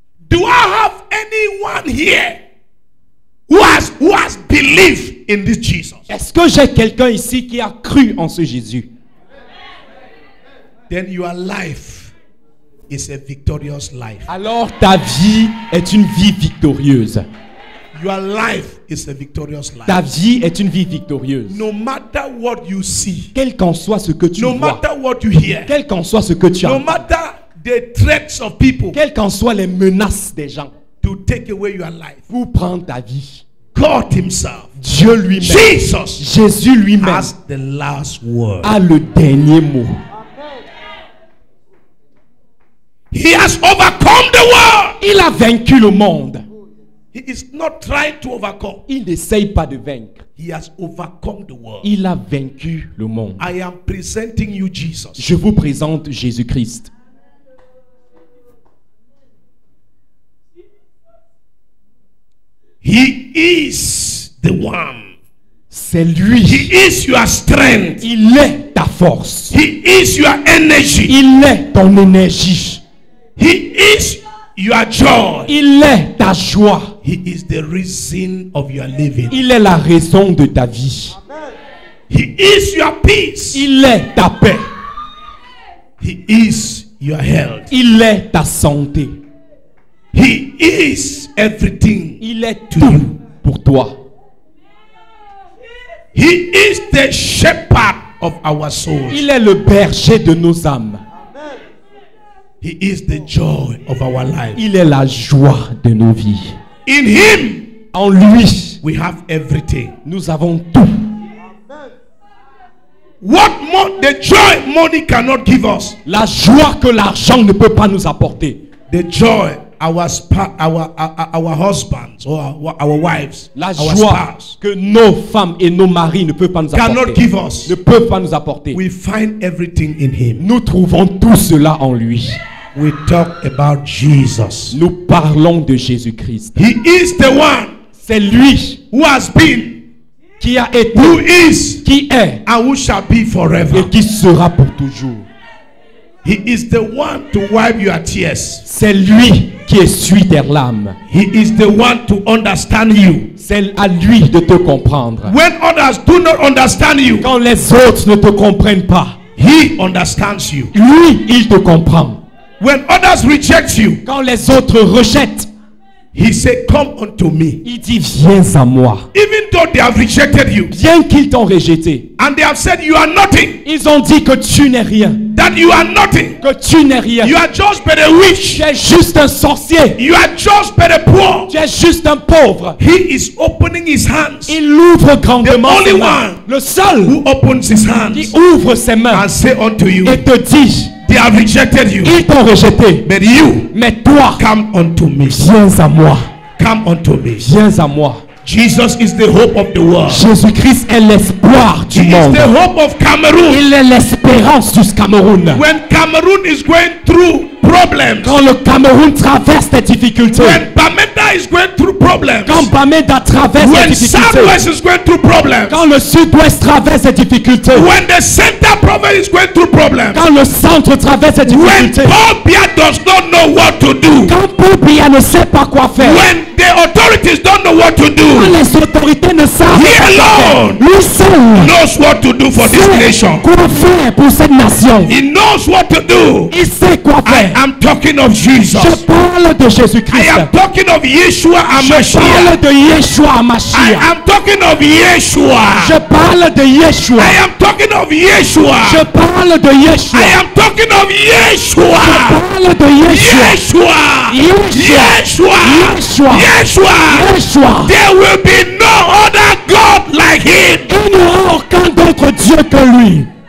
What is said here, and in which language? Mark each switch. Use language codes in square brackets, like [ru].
[en] Do I have anyone here who has believed in this Jesus? [fr] Est-ce que j'ai quelqu'un ici qui a cru en ce Jésus? [en] Then your life is a victorious life. [fr] Alors ta vie est une vie victorieuse. [en] Your life is a victorious [fr] Ta [en] life. [fr] vie est une vie victorieuse. [en] No matter what you see, [fr] Quel qu'en soit ce que tu [en] no [fr] vois, [en] matter what you hear, [fr] quel qu'en soit ce que tu [en] no [fr] as, [en] matter the threats of people [fr] quelles qu'en soient les menaces des gens [en] to take away your life, [fr] pour prendre ta vie, [en] God Himself, [fr] Dieu lui-même, [en] Jesus, [fr] Jésus lui-même [en] has the last word. [fr] a le dernier mot. [en] He has overcome the world. [fr] Il a vaincu le monde. [en] He is not trying to overcome. [fr] Il n'essaye pas de vaincre. [en] He has overcome the world. [fr] Il a vaincu le monde. [en] I am presenting you Jesus. [fr] Je vous présente Jésus-Christ. [en] He is the one. [fr] C'est lui. [en] He is your strength. [fr] Il est ta force. [en] He is your energy. [fr] Il est ton énergie. [en] He is your joy. [fr] Il est ta joie. [en] He is the reason of your living. [fr] Il est la raison de ta vie. [en] He is your peace. [fr] Il est ta paix. [en] He is your health. [fr] Il est ta santé. [en] He is everything [fr] Il est [en] to [fr] tout [en] you. [fr] pour toi. [en] He is the shepherd of our souls. [fr] Il est le berger de nos âmes. [en] He is the joy of our life. [fr] Il est la joie de nos vies. [en] In Him, [fr] En lui, [en] we have everything. [fr] nous avons tout. [en] What more the joy money cannot give us. [fr] La joie que l'argent ne peut pas nous apporter. [en] The joy our husbands or our wives, [fr] La [en] our [fr] joie [en] spouse [fr] que nos femmes et nos maris ne peuvent pas nous [en] cannot [fr] apporter. [en] give us. [fr] Ne peuvent pas nous apporter. [en] We find everything in him. [fr] Nous trouvons tout cela en lui. [en] We talk about Jesus. [fr] Nous parlons de Jésus-Christ. [en] He is the one [fr] C'est lui [en] who has been, [fr] qui a été, [en] who is, [fr] qui est [en] and who shall be forever. [fr] et qui sera pour toujours. [en] He is the one to wipe your tears. [fr] C'est lui qui essuie tes larmes. [en] He is the one to understand you. [fr] C'est à lui de te comprendre. [en] When others do not understand you, [fr] Quand les autres ne te comprennent pas, [en] he understands you. [fr] lui, il te comprend. [en] When others reject you, [fr] Quand les autres rejettent, [en] he said, come unto me. [fr] il dit viens à moi. [en] Even though they have rejected you, [fr] Bien qu'ils t'ont rejeté, [en] and they have said you are nothing, [fr] ils ont dit que tu n'es rien, [en] that you are nothing, [fr] que tu n'es rien. [en] you are just but a witch, [fr] Tu es juste un sorcier. [en] you are just but a poor. [fr] Tu es juste un pauvre. [en] He is opening his hands. [fr] Il ouvre grandement [en] The only [fr] ses mains. [en] one [fr] Le seul [en] Who opens his hands [fr] qui ouvre ses mains [en] and say unto you, [fr] et te dit, [en] they have rejected you, [fr] ils t'ont rejeté, [en] but you [fr] mais toi, [en] come unto me. [fr] viens à moi. [en] Come unto me. [fr] Viens à moi. [en] Jesus is the hope of the world. [fr] Jésus-Christ est l'espoir du [en] He is [fr] monde. [en] the hope of Cameroon. [fr] Il est l'espérance du Cameroun. [en] When Cameroon is going through problems, [fr] Quand le Cameroun traverse des difficultés, [en] when Bamenda is going through problems, [fr] quand Bamenda traverse des [en] when [fr] difficultés, [en] Southwest is going through problems, [fr] quand le Sud-Ouest traverse des difficultés, [en] when the center province is going through problems, [fr] quand le centre traverse des [en] when [fr] difficultés, [en] Paul Biya does not know what to do, [fr] quand Paul Biya ne sait pas quoi faire, [en] when the authorities don't know what to [fr] quand [en] do, [fr] les autorités ne savent [en] he [fr] pas quoi faire, [en] alone [fr] lui seul [en] knows what to do for this [fr] sait [en] nation. [fr] quoi faire pour cette nation. [en] He knows what to do. [fr] Il sait quoi [en] I [fr] faire. [en] am talking of Jesus. [fr] Je parle de [en] I [fr] Jésus-Christ. [en] am talking of Yeshua [fr] Je [en] HaMashiach. [fr] parle de Yeshua [en] I [fr] HaMashiach. [en] am talking of Yeshua. [fr] Je parle de Yeshua. [en] I am talking of Yeshua. [fr] Je parle de Yeshua. [en] I am talking of Yeshua. [fr] Je parle de Yeshua. [en] Yeshua. [fr] Yeshua. [en] Yeshua. [fr] Yeshua. [en] There will be no other God like him. [fr] Il n'y aura aucun d'autre Dieu que lui.